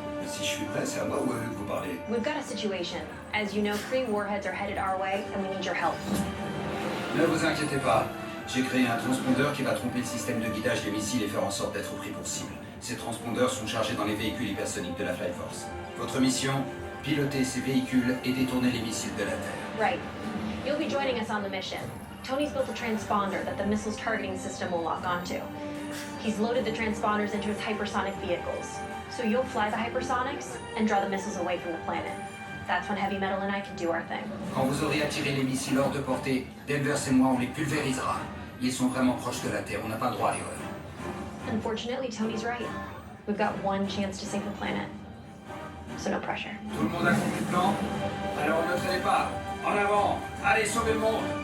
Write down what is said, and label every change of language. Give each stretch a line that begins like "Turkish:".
French: Si je suis prêt, c'est à moi ou à eux que vous parlez?
English: We've got a situation. As you know, 3 warheads are headed our way, and we need your help.
French: Ne vous inquiétez pas. J'ai créé un transpondeur qui va tromper le système de guidage des missiles et faire en sorte d'être pris pour cible. Ces transpondeurs sont chargés dans les véhicules hypersoniques de la Flight Force. Votre mission, piloter ces véhicules et détourner les missiles de la Terre.
English: Right. You'll be joining us on the mission. Tony's built a transponder that the missile's targeting system will lock onto. He's loaded the transponders into his hypersonic vehicles. So you'll fly the hypersonics and draw the missiles away from the planet. That's when Heavy Metal and I can do our thing.
French: Quand vous aurez attiré les missiles hors de portée, Denver et moi on les pulvérisera. Ils sont vraiment proches de la Terre, on n'a pas le droit à l'erreur.
English: Unfortunately, Tony's right. We've got one chance to save the planet. So no pressure.
French: Tout le monde a compris le plan? Alors ne traînez pas. En avant. Allez, sauvez le monde.